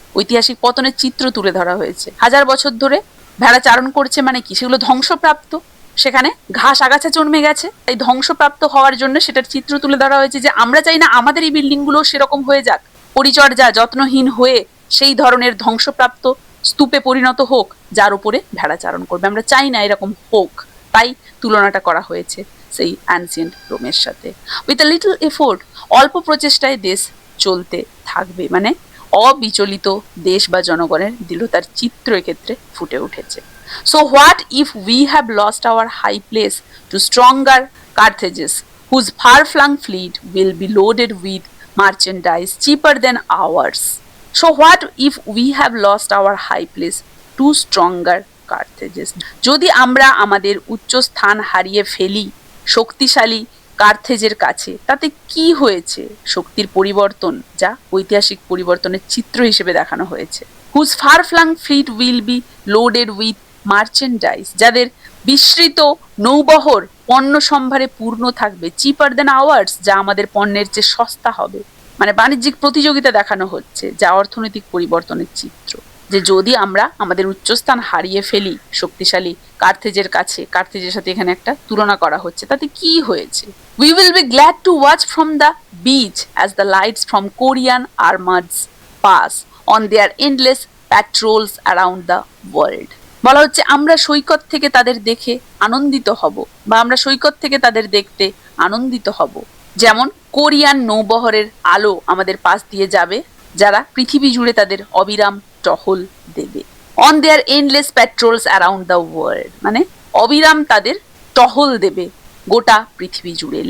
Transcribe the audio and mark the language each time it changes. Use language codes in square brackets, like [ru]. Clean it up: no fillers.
[bn] ঐতিহাসিক পতনের চিত্র তুলে ধরা হয়েছে। 1000 বছর ধরে ভেড়া চারণ করছে মানে কি, সেগুলো ধ্বংসপ্রাপ্ত, সেখানে ঘাস আগাছা জন্মে গেছে, তাই ধ্বংসপ্রাপ্ত হওয়ার জন্য সেটার চিত্র তুলে ধরা হয়েছে যে আমরা চাই না আমাদের এই বিল্ডিং গুলো সেরকম হয়ে যাক, পরিচর্যা যত্নহীন হয়ে সেই ধরনের ধ্বংসপ্রাপ্ত স্তূপে পরিণত হোক যার উপরে ভেড়া চারণ করবে, আমরা চাই না এরকম হোক। তাই তুলনাটা করা হয়েছে সেই অ্যানসিয়েন্ট রোমের সাথে। উইথ আ লিটল এফোর্ট, অল্প প্রচেষ্টায় দেশ চলতে থাকবে, মানে অবিচলিত দেশ বা জনগণের দৃঢ়তার চিত্র এক্ষেত্রে ফুটে উঠেছে। [en] So what if we have lost our high place to stronger Carthages, whose far-flung fleet will be loaded with merchandise cheaper than ours? So what if we have lost our high place to stronger Carthages? [bn] যদি আমরা আমাদের উচ্চ স্থান হারিয়ে ফেলি শক্তিশালী কার্থেজের কাছে, তাতে কি হয়েছে? শক্তির পরিবর্তন, যা ঐতিহাসিক পরিবর্তনের চিত্র হিসেবে দেখানো হয়েছে। [en] Whose far-flung fleet will be loaded with [bn] merchandise, যাদের বিস্তৃত নৌবহর পণ্য সম্ভারে পূর্ণ থাকবে, [en] cheaper than ours, [bn] যা আমাদের পণ্যের চেয়ে সস্তা হবে, মানে বাণিজ্যিক প্রতিযোগিতা দেখানো হচ্ছে, যা অর্থনৈতিক পরিবর্তনের চিত্র। যে যদি আমরা আমাদের উচ্চস্থান হারিয়ে ফেলি শক্তিশালী কার্থেজের কাছে, কার্থেজের সাথে এখানে একটা তুলনা করা হচ্ছে, তাতে কি হয়েছে? [en] We will be glad to watch from the beach as the lights from Korean armads pass on their endless patrols around the world. [bn] বলা হচ্ছে আমরা সৈকত থেকে তাদের দেখে আনন্দিত হব, বা আমরা সৈকত থেকে তাদের দেখতে আনন্দিত হব, যেমন কোরিয়ান নৌবহরের আলো আমাদের পাশ দিয়ে যাবে, যারা পৃথিবী জুড়ে তাদের অবিরাম টহল দেবে। [en] on their endless patrols around the world, [bn] মানে অবিরাম তাদের টহল দেবে গোটা পৃথিবী জুড়ে।